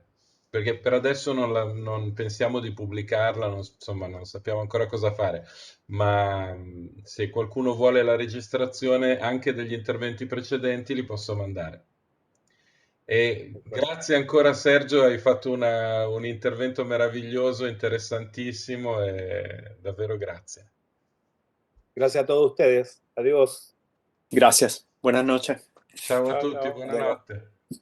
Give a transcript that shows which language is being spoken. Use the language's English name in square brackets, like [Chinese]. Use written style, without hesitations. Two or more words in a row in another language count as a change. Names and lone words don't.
[Italian] Perché per adesso non pensiamo di pubblicarla, insomma, non sappiamo ancora cosa fare, ma se qualcuno vuole la registrazione anche degli interventi precedenti li posso mandare. E grazie ancora Sergio, hai fatto un intervento meraviglioso, interessantissimo e davvero grazie. [Spanish] Gracias a todos ustedes. Adiós. Gracias. Buenas noches. [Italian] Ciao a Ciao, tutti, ciao. buonanotte.